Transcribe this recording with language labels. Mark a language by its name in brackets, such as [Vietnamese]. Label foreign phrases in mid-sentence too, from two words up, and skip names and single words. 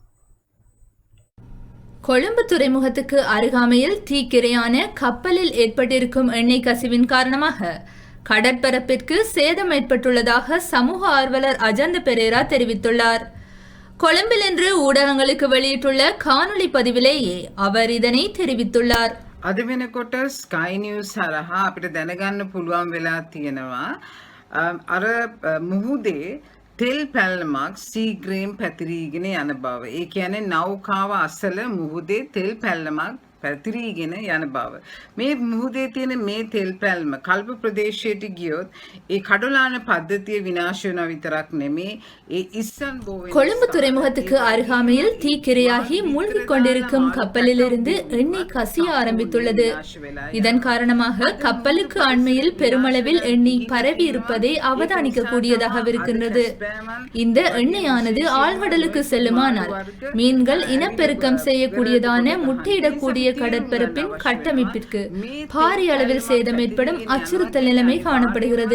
[Tamil] கொழும்பு துறைமுகத்துக்கு அருகாமையில் தீக்கிரையான கப்பலில் ஏற்பட்டிருக்கும் எண்ணெய் கசிவின் காரணமாக கடற்பரப்பிற்கு சேதம் ஏற்பட்டுள்ளதாக சமூக ஆர்வலர் அஜந்த பெரேரா தெரிவித்துள்ளார். கொழும்பில் இன்று ஊடகங்களுக்கு வெளியிட்டுள்ள காணொளி பதிவிலேயே அவர் இதனை தெரிவித்துள்ளார். [Sinhala] අද වෙනකොට ස්කයි නිවුස් හරහා අපිට දැනගන්න පුළුවන් වෙලා තියෙනවා අර මුහුදේ තෙල් පැල්ලමක් සීග්‍රේම් පැතිරීගෙන යන බව. ඒ කියන්නේ නෞකාව අසල මුහුදේ තෙල් පැල්ලමක් පැතිරීගෙන යන බව. මේ මුහුදේ තියෙන මේ තෙල් පැල්ම කල්ප ප්‍රදේශයට ගියොත් ඒ කඩොලාන පද්ධතිය විනාශ වෙනවා විතරක් නෙමේ ඒ ඉස්සන් බෝවෙන [Tamil] கொழும்பு துறைமுகத்துக்கு அருகாமையில் தீக்கிரையாகி மூழ்கிக் கொண்டிருக்கும் கப்பலிலிருந்து எண்ணெய் கசிய ஆரம்பித்துள்ளது. இதன் காரணமாக கப்பலுக்கு அண்மையில் பெருமளவில் எண்ணெய் பரவி இருப்பதை அவதானிக்க கூடியதாக இருக்கின்றது. இந்த எண்ணெயானது ஆழ்கடலுக்கு செல்லுமானால் மீன்கள் இனப்பெருக்கம் செய்யக்கூடியதான முட்டையிடக்கூடிய கடற்பரப்பின் கட்டமைப்பிற்கு பாரிய அளவில் சேதம் ஏற்படும் அச்சுறுத்தல் நிலைமை காணப்படுகிறது.